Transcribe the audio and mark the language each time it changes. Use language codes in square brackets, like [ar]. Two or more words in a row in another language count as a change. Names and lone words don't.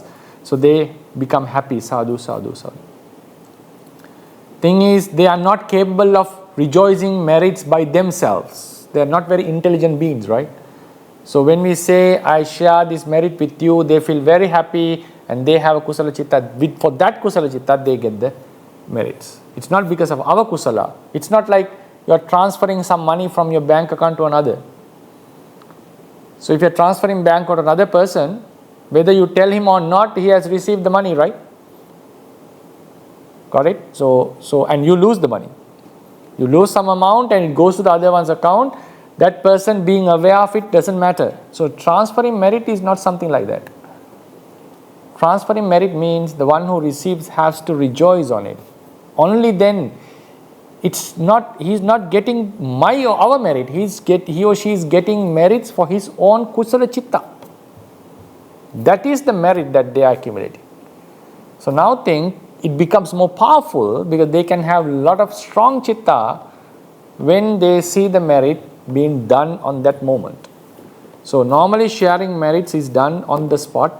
[en] So they become happy, [pi] sadhu, sadhu, sadhu. [en] Thing is, they are not capable of rejoicing merits by themselves. They are not very intelligent beings, right? So when we say, I share this merit with you, they feel very happy and they have a [pi] kusala chitta. [en] For that [pi] kusala chitta, [en] they get the merits. It's not because of our kusala. It's not like you are transferring some money from your bank account to another. So if you are transferring bank account to another person, whether you tell him or not, he has received the money, right? Got it? So and you lose the money. You lose some amount and it goes to the other one's account. That person being aware of it doesn't matter. So transferring merit is not something like that. Transferring merit means the one who receives has to rejoice on it. Only then, he's not getting my or our merit. He or she is getting merits for his own [pi] kusala chitta. [en] That is the merit that they are accumulating. So now think, it becomes more powerful because they can have a lot of strong chitta when they see the merit being done on that moment. So normally sharing merits is done on the spot.